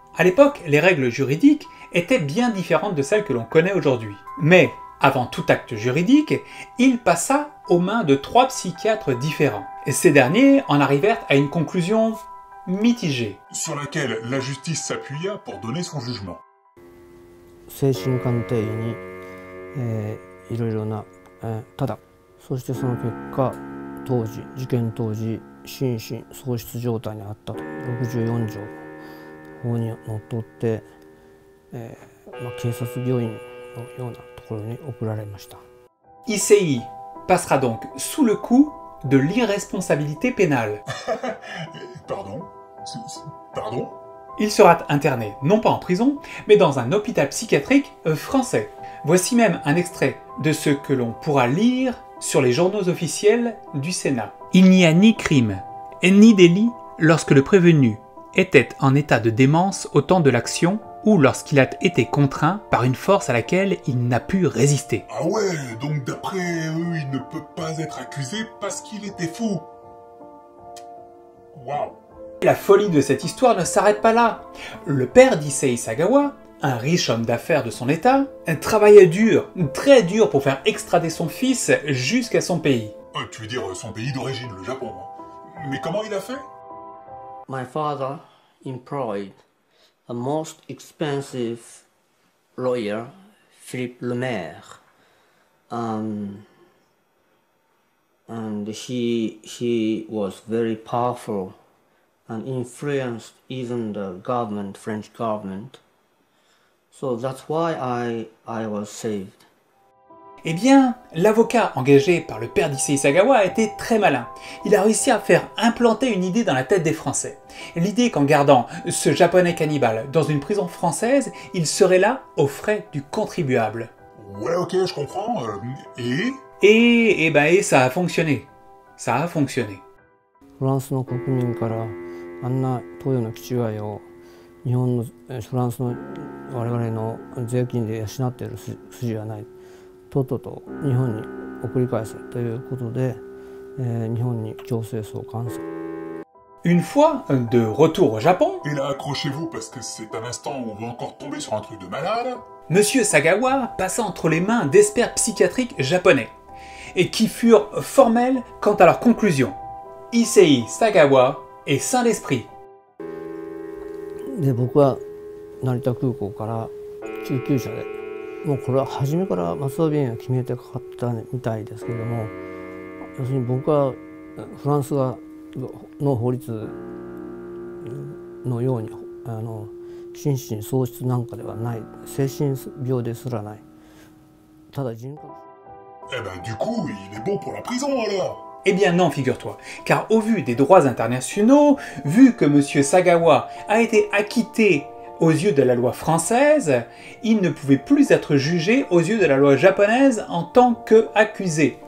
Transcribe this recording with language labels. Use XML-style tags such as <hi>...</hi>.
<fr>À l'époque, les règles juridiques étaient bien différentes de celles que l'on connaît aujourd'hui. Mais, avant tout acte juridique, il passa aux mains de 3 psychiatres différents. Et ces derniers en arrivèrent à une conclusion mitigée. Sur laquelle la justice s'appuya pour donner son jugement.</fr> <ja>精神鑑定医に、いろいろな、ただそしてその結果事件当時心神喪失状態にあったと64条法にのっとって、警察病院のようなところに送られました。</ja> <fr>Issei passera donc sous le coup de l'irresponsabilité pénale. Pardon? Pardon? Il sera interné, non pas en prison, mais dans un hôpital psychiatrique français. Voici même un extrait de ce que l'on pourra lire sur les journaux officiels du Sénat. Il n'y a ni crime, ni délit lorsque le prévenu était en état de démence au temps de l'action ou lorsqu'il a été contraint par une force à laquelle il n'a pu résister. Ah ouais, donc d'après eux, il ne peut pas être accusé parce qu'il était fou. Waouh. La folie de cette histoire ne s'arrête pas là. Le père d'Issei Sagawa, un riche homme d'affaires de son état, travaillait dur, très dur pour faire extrader son fils jusqu'à son pays. Tu veux dire son pays d'origine, le Japon. Mais comment il a fait?</fr> <en>My father employed a most expensive lawyer, Philippe Lemaire, and he was very powerful and influenced even the government, French government. So that's why I was saved.</en> <fr>Eh bien, l'avocat engagé par le père d'Issei Sagawa a été très malin. Il a réussi à faire implanter une idée dans la tête des Français. L'idée qu'en gardant ce japonais cannibale dans une prison française, il serait là aux frais du contribuable. Ouais, ok, je comprends. Et ça a fonctionné. Ça a fonctionné.</fr> <ja>フランスの国民からあんな東洋の気違いを日本のフランスの我々の税金で養っている筋はない。とっとと日本に送り返せということで、日本に強制送還する。</ja> <fr>Une fois de retour au Japon, et là accrochez-vous parce que c'est un instant où on va encore tomber sur un truc de malade. Monsieur Sagawa passa entre les mains d'experts psychiatriques japonais, et qui furent formels quant à leur conclusion. Issei Sagawa est sain d'esprit.</fr> <ja>で僕は成田空港から救急車でもうこれは初めから松尾病院を決めてかかったみたいですけれども、要するに僕はフランスの法律のように心神喪失なんかではない、精神病ですらない、ただ人格。</ja> <fr>Eh ben du coup, il est bon pour la prison alors. Eh bien non, figure-toi, car au vu des droits internationaux, vu que Monsieur Sagawa a été acquitté aux yeux de la loi française, il ne pouvait plus être jugé aux yeux de la loi japonaise en tant qu'accusé.</fr>